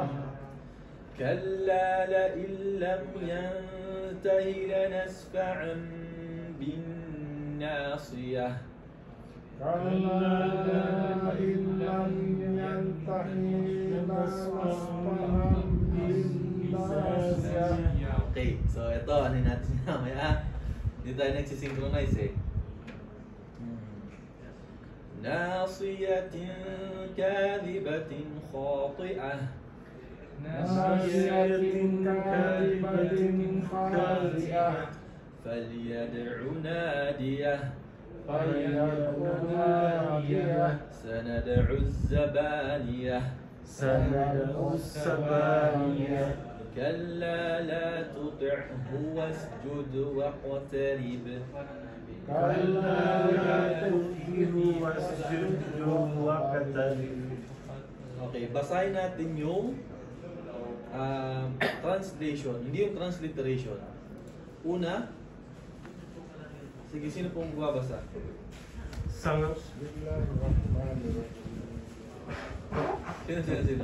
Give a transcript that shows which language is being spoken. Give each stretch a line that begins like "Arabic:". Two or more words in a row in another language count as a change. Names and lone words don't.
Arabic: كلا لئن لم ينته لنسفعا بالناصية كلا إن لم ينتهي لنسفعا بالناصية.
Filipino: Okay, so ito, ano natin mamaya. Hindi tayo nagsisynchronize eh.
Arabic: ناصية كاذبة خاطئة ناصية كاذبة خاطئة فليدع ناديه فليدع ناديه سندع الزبانية سندع الزبانية كلا لا تطعه واسجد واقترب كلا لا تطعه واسجد واقترب.
Filipino: Okay, basahin natin yung translation, hindi yung transliteration. Una, sige, sino pong babasa? Sino?